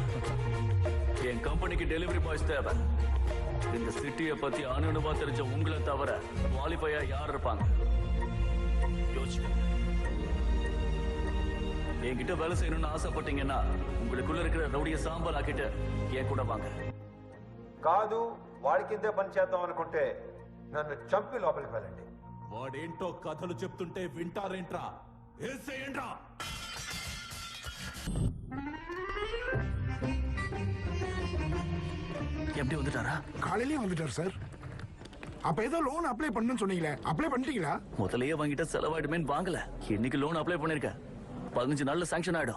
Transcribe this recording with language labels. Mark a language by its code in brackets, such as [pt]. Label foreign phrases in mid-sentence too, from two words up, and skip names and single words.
[ta] என் கம்பெனிக்கு [en] delivery boys [ta] தேவை. இந்த சிட்டியை பத்தி அணுவா தெரிஞ்ச உங்களை தவிர குவாலிஃபையா யார் இருப்பாங்க? யோசிச்சு என்கிட்ட வேலை செய்யணும்னு ஆசைப்பட்டீங்கன்னா உங்களுக்குள்ள இருக்கிற ரவுடிய சாம்பல் ஆக்கிட்டு என் கூட வாங்க. [te] కాదు వాడికింతే పని చేద్దాం అనుకుంటే నన్ను చంపి లోపలికి వెళ్ళండి. వాడేంటో కథలు చెప్తుంటే వింటారేంట్రా? ఏసేయండ్రా. [ta] எப்படி வந்துட்டாரா? காலையிலேயே வந்துட்டார் சார். அப்ப ஏதோ [en] loan apply [ta] பண்ணணும்னு சொன்னீங்களே, அப்ளை பண்ணிட்டீங்களா? முதலையே வாங்கிட்ட செலவாயிடுமேன்னு வாங்கல. இன்னைக்கு [en] loan apply [ta] பண்ணிருக்கேன். 15 நாள்ல சாங்ஷன் ஆயிடும்.